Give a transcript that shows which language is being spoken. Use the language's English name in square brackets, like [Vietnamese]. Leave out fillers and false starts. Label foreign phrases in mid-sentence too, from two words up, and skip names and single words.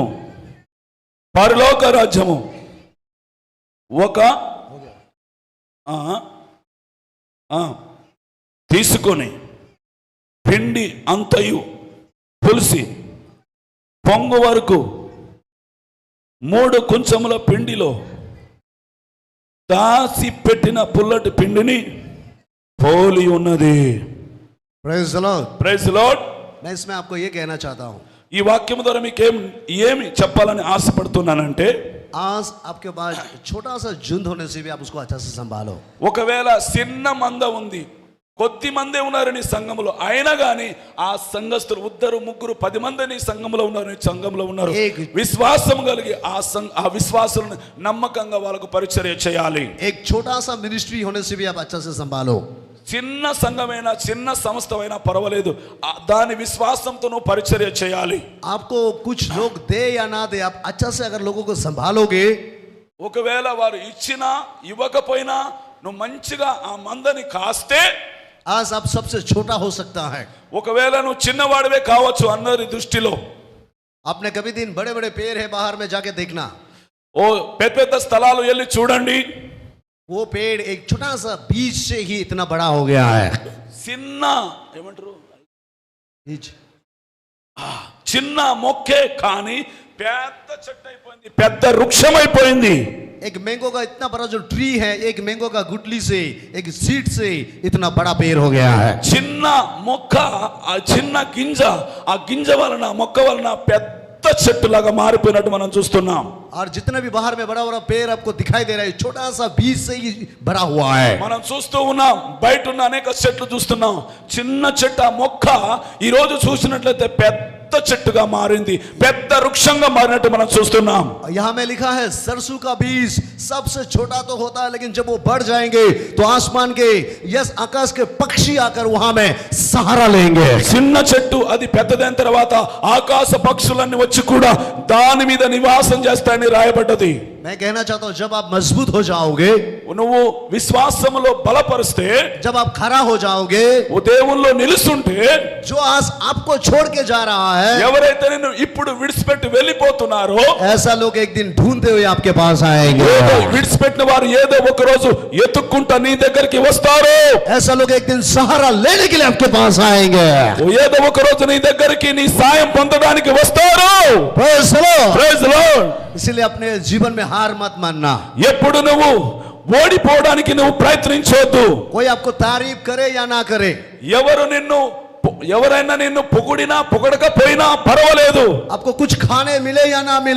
[Telugu] పరలోక రాజ్యము ఒక తీసుకొని పిండి అంతయు పులిసి పొంగు వరకు 3 కుంచముల పిండిలో దాసి పెట్టిన పుల్లటి పిండిని పోలి ఉన్నది. [English] Praise the Lord. Praise the Lord. [Hindi] मैं इसमें आपको ये कहना चाहता हूँ, [Telugu] ఈ వాక్యం ద్వారా మీకు ఏమి చెప్పాలని ఆశపడుతున్నానంటే, [Hindi] आज आपके पास छोटा सा झुंड होने से भी आप उसको अच्छा से संभालो. [Telugu] ఒకవేళ చిన్న మంద ఉంది, కొద్ది మందే ఉన్నారు నీ సంఘంలో, అయినా కానీ ఆ సంఘస్థులు 2 3 10 మంది నీ సంఘంలో ఉన్నారు, నీ సంఘంలో ఉన్నారు. విశ్వాసం కలిగి ఆ విశ్వాసులను నమ్మకంగా వాళ్ళకు పరిచర్య చేయాలి. [Hindi] एक छोटा सा मिनिस्ट्री होने से भी आप अच्छा से संभालो. [Telugu] చిన్న సంఘమైనా చిన్న సంస్థమైనా పర్వాలేదు, దాని విశ్వాసంతో నువ్వు పరిచర్య చేయాలి. [Hindi] आपको कुछ लोग दे या ना दे, आप अच्छा से अगर लोगों को संभालोगे, [Telugu] ఒకవేళ వారు ఇచ్చినా ఇవ్వకపోయినా నువ్వు మంచిగా ఆ మందని కాస్తే [Hindi] आज आप सबसे छोटा हो सकता है. [Telugu] ఒకవేళ నువ్వు చిన్నవాడివే కావచ్చు అందరి దృష్టిలో. [Hindi] आपने कभी दिन बड़े बड़े पेड़ है बाहर में जाके देखना, [Telugu] ఓ పెద్ద పెద్ద స్థలాలు వెళ్ళి చూడండి, [Hindi] वो पेड़ एक छोटा सा बीज से ही इतना बड़ा हो गया है. [Telugu] చిన్న ఏమంటారు [Hindi] बीज [Telugu] చిన్న మొక్కే కానీ పెద్ద చెట్టు అయిపోయింది, పెద్ద వృక్షం అయిపోయింది. [Hindi] एक मैंगो का इतना बड़ा जो ट्री है, एक मैंगो का गुठली से, एक सीड से इतना बड़ा पेड़ हो गया है. [Telugu] చిన్న మొక్క, ఆ చిన్న గింజ, ఆ గింజ వలన మొక్క వలన పెద్ద చెట్టులాగా మారిపోయినట్టు మనం చూస్తున్నాం. [Hindi] और जितना भी बाहर में बड़ा बड़ा पेड़ आपको दिखाई दे रहा है, छोटा सा बीज से ही बड़ा हुआ है. [Telugu] మనం చూస్తూ ఉన్నాం, బయట ఉన్న అనేక చెట్లు చూస్తున్నాం. చిన్న చెట్టు ఆ మొక్క ఈ రోజు చూసినట్లయితే పెద్ద చెట్టుగా మారింది, పెద్ద వృక్షంగా మారినట్టు మనం చూస్తున్నాం. [Hindi] यहाँ में लिखा है सरसों का बीज सबसे छोटा तो होता है, लेकिन जब वो बढ़ जाएंगे तो आसमान के यस आकाश के पक्षी आकर वहां में सहारा लेंगे. [Telugu] చిన్న చెట్టు అది పెద్దదైన తర్వాత ఆకాశ పక్షులన్నీ వచ్చి కూడా దాని మీద నివాసం చేస్తాయని రాయబడ్డది. [Hindi] मैं कहना चाहता हूं, जब आप मजबूत हो जाओगे, [Telugu] నువ్వు విశ్వాసములో బలపరిస్తే, [Hindi] जब आप खड़ा हो जाओगे, [Telugu] ఓ దేవుల్లో నిలుస్తుంటే, [Hindi] जो आज आपको छोड़ के जा रहा है, [Telugu] ఎవరైతే నిన్ను ఇప్పుడు విడిచిపెట్టి వెళ్ళిపోతున్నారో, [Hindi] ऐसा लोग एक दिन ढूंढते हुए आपके पास आएंगे. [Telugu] ఏదో విడిచిపెట్టిన వారు ఏదో ఒక రోజు ఎత్తుక్కుంటా నీ దగ్గరికి వస్తారు. [Hindi] ऐसा लोग एक दिन सहारा लेने के लिए आपके पास आएंगे. [Telugu] ఏదో ఒక రోజు నీ దగ్గరికి నీ సాయం పొందడానికి వస్తారు. [English] Praise the Lord. Praise the Lord. [Hindi] इसलिए अपने जीवन में हार मत मानना. [Telugu] ఎప్పుడు నువ్వు ఓడిపోవడానికి నువ్వు ప్రయత్నించొద్దు. [Hindi] कोई आपको तारीफ करे या ना करे, [Telugu] ఎవరైనా నిన్ను పొగిడినా పొగడకపోయినా పర్వాలేదు, [Hindi] आपको कुछ खाने मिले या ना मिले,